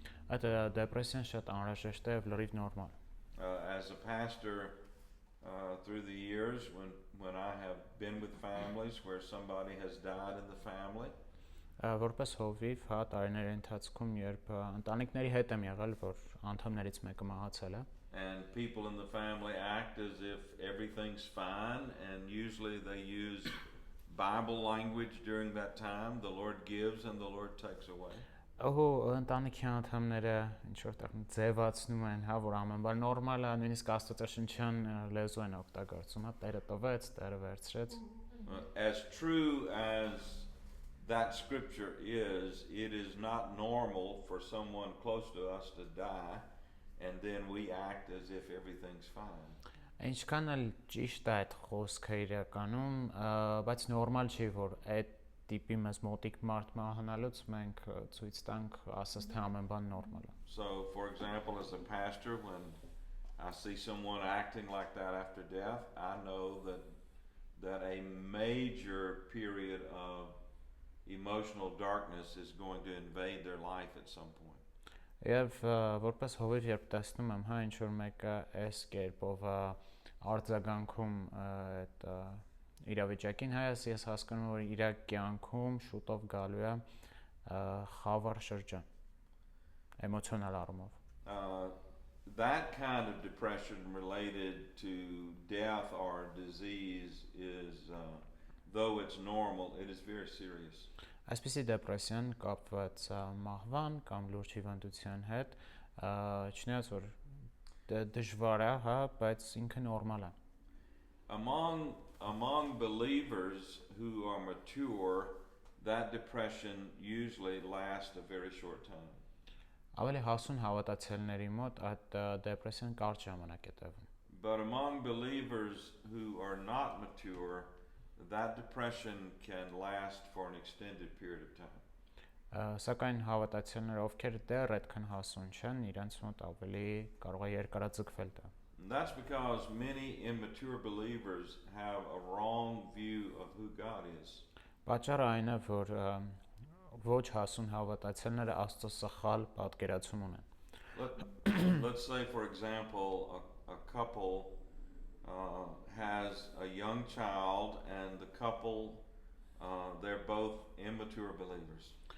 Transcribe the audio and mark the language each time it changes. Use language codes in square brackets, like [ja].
[hy] Այդ դեպրեսիան շատ անհրաժեշտ է եւ լրիվ նորմալ։ [en] As a pastor, through the years, when I have been with families where somebody has died in the family, [hy] Որպես հովիվ, հա, տարիների ընթացքում, երբ ընտանիքների հետ եմ եղել, որ անդամներից մեկը մահացել է, [en] and people in the family act as if everything's fine, and usually they use Bible language during that time. The Lord gives and the Lord takes away. [hy] Ընտանիքի անդամները ինչ որտեղ ձևացնում են, հա, որ ամեն բան նորմալ է, նույնիսկ աստվածաշնչյան լեզու են օգտագործում, հա, Տերը տվեց, Տերը վերցրեց։ [en] As true as that scripture is, it is not normal for someone close to us to die and then we act as if everything's fine. [hy] Ինչքան էլ ճիշտ է այդ խոսքը իրականում, բայց նորմալ չի, որ այդ տիպի մեզ մոտիկ մարդ մահանալուց մենք ցույց տանք, ասես թե ամեն բան նորմալ է։ [en] So, for example, as a pastor, when I see someone acting like that after death, I know that a major period of emotional darkness is going to invade their life at some point. [hy] Եվ որպես հովիվ երբ տեսնում եմ, հա, ինչ որ մեկը այս կերպով արձագանքում այդ իրավիճակին, հա, ես հասկանում եմ, որ իր կյանքում շուտով գալու է խավար շրջան էմոցիոնալ առումով։ [en] That kind of depression related to death or disease is, though it's normal, it is very serious. [hy] Այսպիսի դեպրեսիան կապված մահվան կամ լուրջ հիվանդության հետ, չնայած որ դժվար է, հա, բայց ինքը նորմալ է։ [en] Among believers who are mature, that depression usually lasts a very short time. [hy] Ավելի հասուն հավատացյալների մոտ այդ դեպրեսիան կարճ ժամանակ է տևում։ [en] But among believers who are not mature, that depression can last for an extended period of time. [hy] Սակայն հավատացյալները, ովքեր դեռ այդքան հասուն չեն, իրենց մոտ ավելի կարող է երկարաձգվել դա։ [en] That's because many immature believers have a wrong view of who God is. [hy] Պատճառը այն է, որ ոչ հասուն հավատացյալները Աստծո սխալ պատկերացում ունեն։ [en] Let's say, for example, a couple has a young child, and the couple, they're both immature believers.